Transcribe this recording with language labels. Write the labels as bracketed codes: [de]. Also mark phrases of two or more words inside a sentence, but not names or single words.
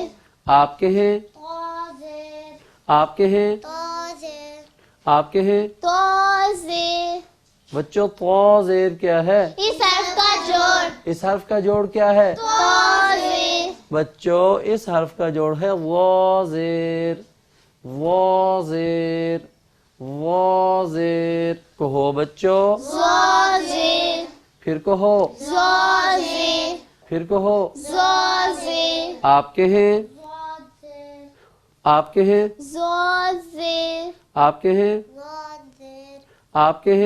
[ur] آپ کہیں، تو زیر آپ کہیں، تو زیر آپ کہیں۔ تو زیر بچوں طا زیر کیا ہے؟ اس حرف کا جوڑ اس حرف کا جوڑ کیا ہے؟ تو زیر بچوں اس حرف کا جوڑ ہے وا زیر، وا زیر، وا زیر۔ کہو بچوں، زاد زیر پھر کہو، زاد زیر پھر کہو۔ زاد زیر آپ کہیں، زاد زیر آپ کہیں، زاد زیر آپ کہیں، زاد زیر آپ کہیں۔